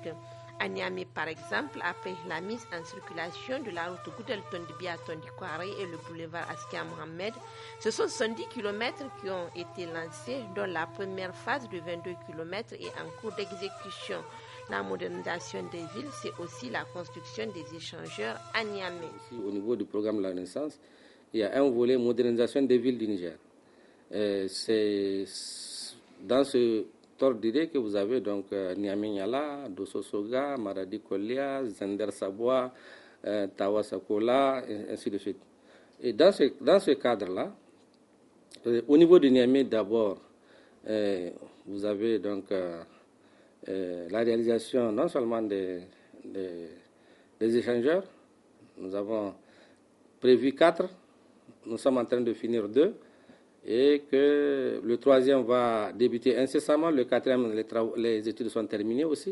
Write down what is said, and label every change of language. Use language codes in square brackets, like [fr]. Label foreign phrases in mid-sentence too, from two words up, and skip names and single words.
[fr] À Niamey, par exemple, après la mise en circulation de la route Goudelton-Biaton-Dikwari et le boulevard Askia Mohamed, ce sont 110 km qui ont été lancés, dont la première phase de 22 km est en cours d'exécution. La modernisation des villes, c'est aussi la construction des échangeurs à Niamey. Au niveau du programme La Renaissance, il y a un volet modernisation des villes du Niger. C'est dans ce ordre d'idée que vous avez donc Niamey-Niala, Dosso Soga, Maradi-Kolia, Zender-Saboua, Tawa-Sakola, et ainsi de suite. Et dans ce cadre-là, au niveau de Niamey d'abord, vous avez donc la réalisation non seulement des échangeurs, nous avons prévu 4, nous sommes en train de finir 2, et que le 3e va débuter incessamment, le 4e, les études sont terminées aussi.